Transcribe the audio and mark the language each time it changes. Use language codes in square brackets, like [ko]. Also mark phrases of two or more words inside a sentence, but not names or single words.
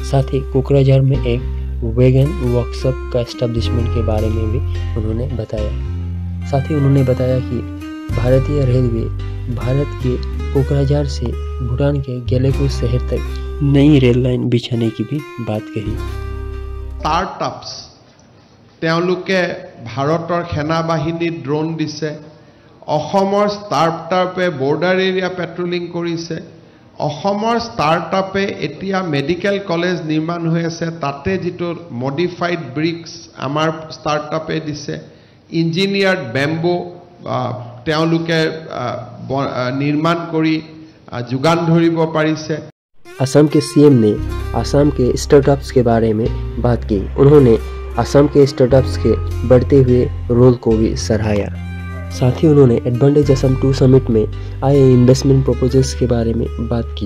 [hi] साथ ही कोकराझार में एक [en] wagon workshop [hi] का एस्टेब्लिशमेंट के बारे में भी उन्होंने बताया। साथ ही उन्होंने बताया कि भारतीय रेलवे भारत के कोकराझार से भूटान के गेलेको शहर तक नई रेल लाइन बिछाने की भी बात कही। [as] स्टार्टअप्स তেওঁলোকে ভাৰতৰ সেনা বাহিনীত ড্ৰোন দিছে, অসমৰ স্টাৰ্টআপে [en] border area patrolling [as] কৰিছে, অসমৰ স্টাৰ্টআপে এতিয়া [en] medical college [as] নিৰ্মাণ হৈ আছে, তাতে যিটো [en] modified bricks [as] আমাৰ স্টাৰ্টআপে দিছে, [en] engineered bamboo [as] তেওঁলোকে নিৰ্মাণ কৰি যোগান ধৰিব পাৰিছে। [hi] असम के सीएम ने असम के स्टार्टअप्स के बारे में बात की। उन्होंने असम के स्टार्टअप्स के बढ़ते हुए रोल को भी सराहा। साथ ही उन्होंने एडवांटेज असम 2 समिट में आए [en] investment proposals [hi] के बारे में बात की।